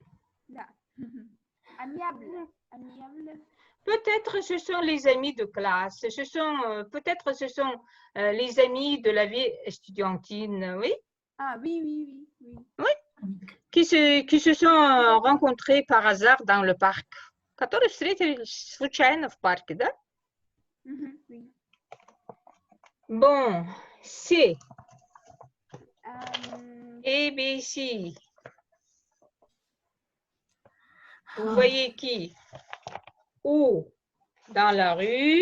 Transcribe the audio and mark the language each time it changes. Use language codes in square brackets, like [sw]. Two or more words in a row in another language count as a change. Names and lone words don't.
[fr] Amiable. Peut-être ce sont les amis de classe, peut-être ce sont les amis de la vie estudiantine, oui? Ah oui. Oui, qui se sont rencontrés par hasard dans le parc. [ru] Которые встретились случайно в парке, да? [fr] Oui. Bon, C. A, B, C. Vous voyez qui? Où? Dans la rue.